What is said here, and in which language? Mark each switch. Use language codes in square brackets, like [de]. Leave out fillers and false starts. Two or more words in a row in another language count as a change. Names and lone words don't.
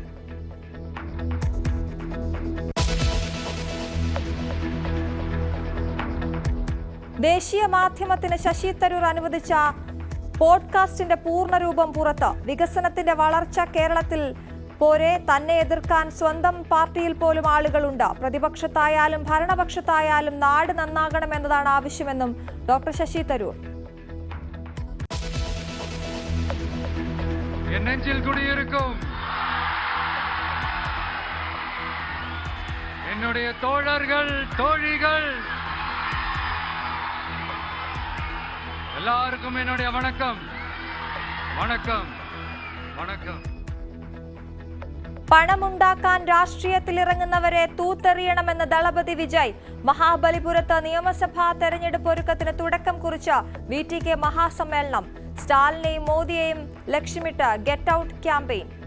[ml] ദേശീയ മാധ്യമത്തിന് ശശി തരൂർ അനുവദിച്ച പോഡ്കാസ്റ്റിന്റെ പൂർണ്ണരൂപം പുറത്ത്. വികസനത്തിന്റെ വളർച്ച കേരളത്തിൽ പോരെ, തന്നെ എതിർക്കാൻ സ്വന്തം പാർട്ടിയിൽ പോലും ആളുകളുണ്ട്. പ്രതിപക്ഷത്തായാലും ഭരണപക്ഷത്തായാലും നാട് നന്നാകണമെന്നതാണ് ആവശ്യമെന്നും ഡോക്ടർ ശശി തരൂർ. [ta] என்னுடைய தோழர்கள் தோழிகள் எல்லாருக்கும் என்னுடைய வணக்கம் வணக்கம் வணக்கம். [ml] പണമുണ്ടാക്കാൻ രാഷ്ട്രീയത്തിലിറങ്ങുന്നവരെ തൂത്തെറിയണമെന്ന് ദളപതി വിജയ്. മഹാബലിപുരത്ത് നിയമസഭാ തെരഞ്ഞെടുപ്പ് ഒരുക്കത്തിന് തുടക്കം കുറിച്ച VTK മഹാസമ്മേളനം. സ്റ്റാലിനെയും മോദിയെയും ലക്ഷ്യമിട്ട് [en] get out campaign.